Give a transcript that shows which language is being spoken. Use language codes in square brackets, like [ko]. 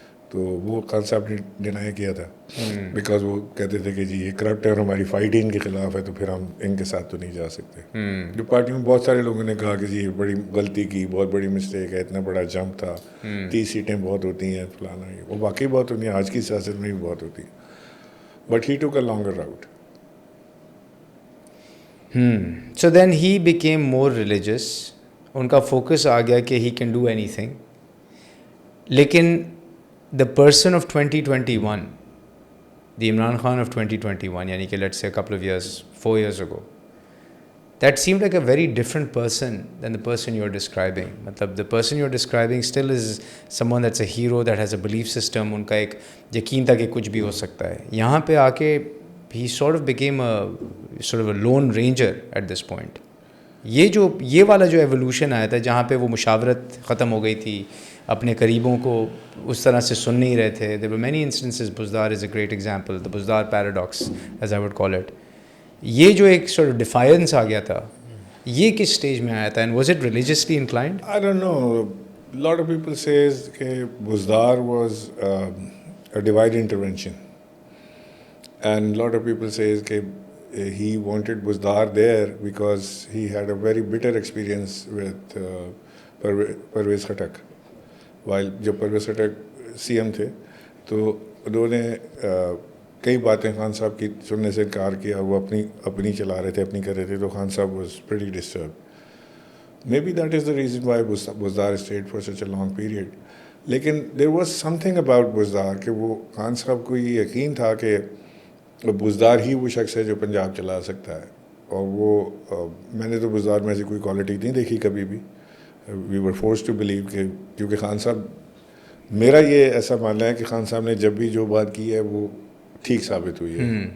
[ur] تو وہ خان صاحب نے ڈینائی کیا تھا بیکاز وہ کہتے تھے کہ جی یہ کرپٹ ہے اور ہماری فائٹ ہی ان کے خلاف ہے, تو پھر ہم ان کے ساتھ تو نہیں جا سکتے. جو پارٹی میں بہت سارے لوگوں نے کہا کہ جی یہ بڑی غلطی کی, بہت بڑی مسٹیک ہے, اتنا بڑا جمپ تھا, 30 سیٹیں بہت ہوتی ہیں فلانا. وہ واقعی بہت ہوتی ہیں, آج کی سیاست میں بھی بہت ہوتی ہیں. [en] But he took a longer route. So then he became more religious. [ur] ان کا فوکس آ گیا کہ [en] he can do anything. [ur] لیکن [en] the person of 2021, the Imran Khan of 2021, [ur] یعنی کہ [en] let's say a couple of years, 4 years ago, that seemed like a very different person than the person you're describing. [ur] مطلب [en] the person you're describing still is someone that's a hero, that has a belief system. [ur] ان کا ایک یقین تھا کہ کچھ بھی ہو سکتا ہے. یہاں پہ آ کے [en] he sort of became a lone ranger at this point. [ur] یہ والا جو ایولیوشن آیا تھا جہاں پہ وہ مشاورت ختم ہو گئی تھی, اپنے قریبوں کو اس طرح سے سن نہیں رہے تھے. [en] There were many instances. Buzdar is a great example, the Buzdar paradox as I would call it. [ur] یہ جو ایک [en] sort of defiance [ur] آ گیا تھا, یہ کس stage میں آیا تھا, [en] and was it religiously inclined? I don't know. A lot of people says [ur] کہ [en] Buzdar was a divine intervention. And a lot of people says [ur] کہ [en] he wanted Buzdar there because he had a very bitter experience with Pervez Khattak. [ur] while جب Pervez Khattak C M تھے تو انہوں نے کئی باتیں خان صاحب کی سننے سے انکار کیا. وہ اپنی چلا رہے تھے, اپنی کر رہے تھے, تو خان صاحب [en] was pretty disturbed. Maybe that is the reason why Buzdar stayed for such a long period. [ur] لیکن [en] there was something about [ur] Buzdar کہ وہ خان صاحب کو یہ یقین تھا کہ بزدار ہی وہ شخص ہے جو پنجاب چلا سکتا ہے. اور وہ میں نے تو بزدار میں ایسی کوئی کوالٹی نہیں دیکھی کبھی بھی. [en] we were forced to believe [ur] کہ کیونکہ خان صاحب, میرا یہ ایسا ماننا ہے کہ خان صاحب نے جب بھی جو بات کی ہے وہ ٹھیک ثابت ہوئی ہے.